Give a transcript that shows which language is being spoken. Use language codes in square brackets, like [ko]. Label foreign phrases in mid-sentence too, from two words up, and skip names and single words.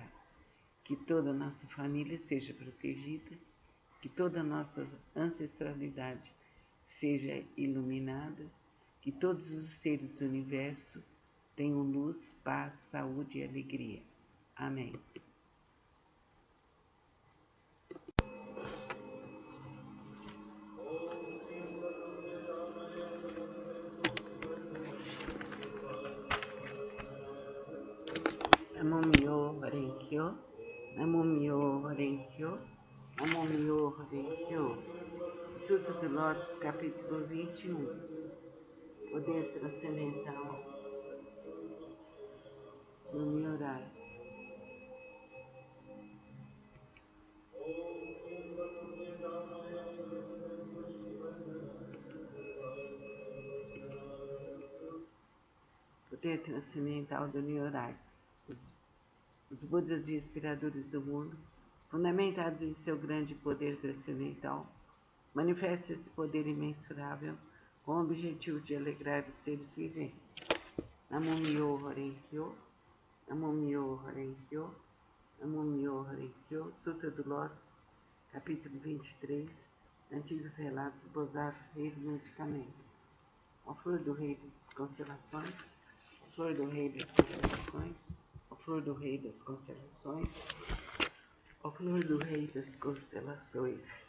[pt] Que toda a nossa família seja protegida, que toda a nossa ancestralidade seja iluminada, que todos os seres do universo tenham luz, paz, saúde e alegria. Amém. [ja] 南無妙法蓮華経、南無妙法蓮華経、南無妙法蓮華経. [pt] Sutra do Lótus, capítulo 21. Poder transcendental do Nyorai. Poder transcendental do Nyorai. Os Budas e inspiradores do mundo, fundamentados em seu grande poder transcendental, manifestam esse poder imensurável com o objetivo de alegrar os seres viventes. [ja] 南無妙法蓮華経、南無妙法蓮華経、南無妙法蓮華経, [pt] Sutra do Lótus, capítulo 23, Antigos Relatos do Bodhisattva, Rei do Medicamento. A flor do Rei das Constelações, a flor do Rei das Constelações, a flor do Rei das Constelações, a flor do Rei das Constelações.